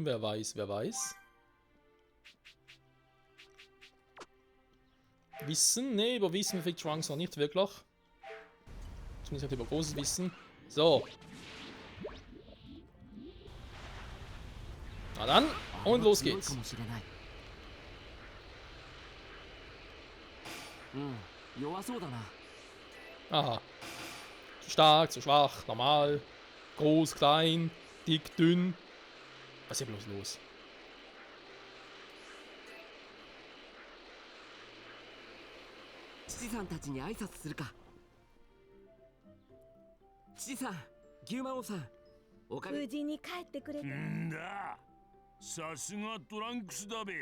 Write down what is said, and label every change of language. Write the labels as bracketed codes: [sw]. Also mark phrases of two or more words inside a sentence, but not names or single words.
[de] Wer weiß, wer weiß. Wissen? Ne, über Wissen kriegt Trunks noch nicht wirklich. Zumindest nicht über großes Wissen. So. Na dann, und los geht's. [ja] うん弱そうだな。 [de] Aha. Zu stark, zu schwach, normal. Groß, klein, dick, dünn. Was ist hier bloß los? [ja] 父さんたちに挨拶するか。父さん、牛魔王さん、おかげ。無事に帰ってくれて。んださすがトランクスだべ。